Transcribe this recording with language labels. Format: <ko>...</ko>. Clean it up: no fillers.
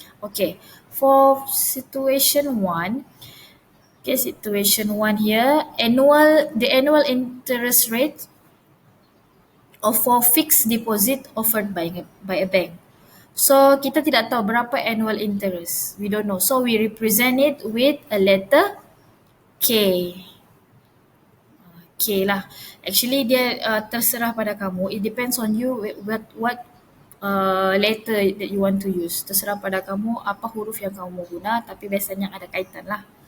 <en>Okay, for situation 1, okay, situation 1 here, the annual interest rate for fixed deposit offered by a bank.</en> <ms>So, kita tidak tahu berapa annual interest.</ms> <en>We don't know. So, we represent it with a letter K.</en> <ms>K lah. Actually, dia terserah pada kamu.</ms> <en>It depends on you what letter that you want to use.</en> <ms>Terserah pada kamu apa huruf yang kamu guna, tapi biasanya ada kaitan lah.</ms>